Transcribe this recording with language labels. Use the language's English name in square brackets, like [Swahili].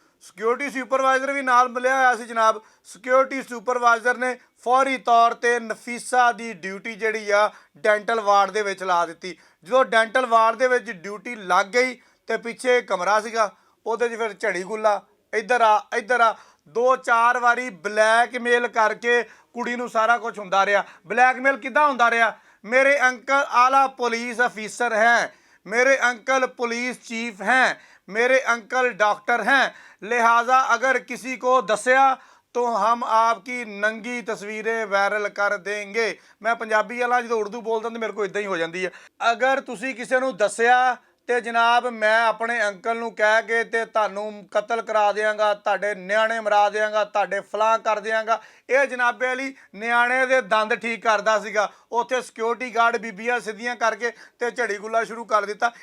[Punjabi] Security supervisor ਵੀ ਨਾਲ ਮਿਲਿਆ ਹੋਇਆ ਸੀ ਜਨਾਬ। ਸਿਕਿਉਰਿਟੀ ਸੁਪਰਵਾਈਜ਼ਰ ਨੇ ਫੌਰੀ ਤੌਰ 'ਤੇ ਨਫੀਸਾ ਦੀ ਡਿਊਟੀ ਜਿਹੜੀ ਆ ਡੈਂਟਲ ਵਾਰਡ ਦੇ ਵਿੱਚ ਲਾ ਦਿੱਤੀ। ਜਦੋਂ ਡੈਂਟਲ ਵਾਰਡ ਦੇ ਵਿੱਚ ਡਿਊਟੀ ਲੱਗ ਗਈ ਤੇ ਪਿੱਛੇ ਕਮਰਾ ਸੀਗਾ, ਉਹਦੇ 'ਚ ਫਿਰ ਝੜੀ ਗੁੱਲਾ, ਇੱਧਰ ਆ 2-4 ਵਾਰੀ ਬਲੈਕਮੇਲ ਕਰਕੇ ਕੁੜੀ ਨੂੰ ਸਾਰਾ ਕੁਝ ਹੁੰਦਾ ਰਿਹਾ। ਬਲੈਕਮੇਲ ਕਿੱਦਾਂ ਹੁੰਦਾ ਰਿਹਾ? [Hindi] मेरे अंकल आला पुलिस अफीसर हैं, मेरे अंकल पुलिस चीफ हैं, मेरे अंकल डॉक्टर हैं, लिहाजा अगर किसी को दसिया तो हम आपकी नंगी तस्वीरें वायरल कर देंगे। मैं पंजाबी वाला जो उर्दू बोलता तो मेरे को इदा ही हो जाती है। [Punjabi] अगर तुसी किसी नूं दसिया ਤੇ ਜਨਾਬ ਮੈਂ ਆਪਣੇ ਅੰਕਲ ਨੂੰ ਕਹਿ ਕੇ ਤੇ ਤੁਹਾਨੂੰ ਕਤਲ ਕਰਾ ਦਿਆਂਗਾ, ਤੁਹਾਡੇ ਨਿਆਣੇ ਮਰਾ ਦਿਆਂਗਾ, ਤੁਹਾਡੇ ਫਲਾਂ ਕਰ ਦਿਆਂਗਾ। ਇਹ ਜਨਾਬੇ ਵਾਲੀ ਨਿਆਣੇ ਦੇ ਦੰਦ ਠੀਕ ਕਰਦਾ ਸੀਗਾ। ਉੱਥੇ ਸਿਕਿਉਰਿਟੀ ਗਾਰਡ ਬੀਬੀਆਂ ਸਿੱਧੀਆਂ ਕਰਕੇ ਤੇ ਝੜੀ ਗੁੱਲਾ ਸ਼ੁਰੂ ਕਰ ਦਿੱਤਾ।